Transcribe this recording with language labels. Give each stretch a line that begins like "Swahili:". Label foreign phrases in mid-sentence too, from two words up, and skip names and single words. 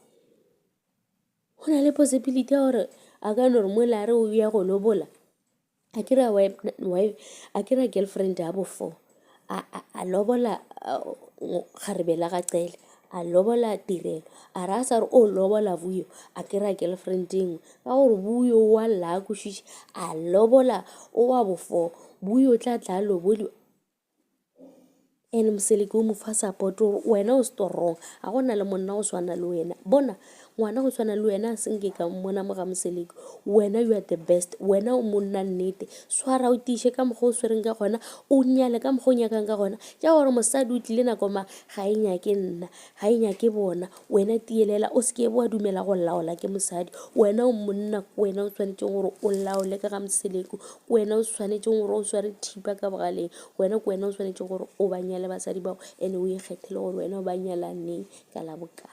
Northern Sotho: Go na le possibility ya gore a ka no re mola a re o ya go lobola, a kira girlfriend ya bo 4, a lobola Kgaribela ga Cele, a lobola Tirelo, a ra sa re o lobola Vuyo, a kira girlfriend engwe ka gore Vuyo wa lla kwešiše a lobola o wa bo 4. Vuyo tla lobodiwa ene Mseleku o mo fa support gore wena o strong, a gona le monna go swana le wena. Bona ngwana go swana le wena a senke ka mmona mo ga Mseleku, wena
English: you are the best,
Northern Sotho: wena o monna nnete. Swara o tiše ka mokgwa o swereng ka gona, o nyale ka mokgwa o nyakang ka gona, tša gore mosadi o tlile nako ma ga e nyake nna, ga e nyake bona, wena tielela o seke wa dumela go laola ke mosadi. Wena o monna, wena o swanetšeng gore o laole ka ga Mseleku, wena o swanetšeng gore o sware thipa ka bogaleng, wena o swanetše gore o ba nyale basadi bao ene o ikgethele gore wena o ba nyalaneng ka la bokae.